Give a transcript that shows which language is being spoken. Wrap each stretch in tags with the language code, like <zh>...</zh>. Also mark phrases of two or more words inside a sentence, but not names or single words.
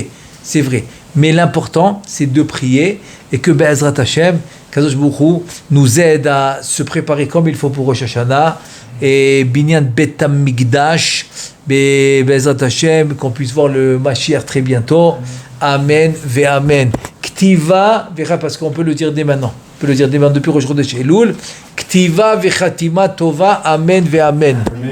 <fr>Mais l'important, c'est de prier et que</fr> <he>בעזרת השם, קדוש ברוך הוא,</he> <fr>nous aide à se préparer comme il faut pour Rosh Hashanah et</fr> <he>בניין בית המקדש, בעזרת השם,</he> <fr>qu'on puisse voir le Mashiach très bientôt.</fr> <he>אמן, ואמן. Ktiva,</he> <fr>parce qu'on peut le dire dès maintenant. On peut le dire dès maintenant depuis Rosh Chodesh Elul.</fr> <he>כתיבה וחתימה טובה, אמן ואמן.</he>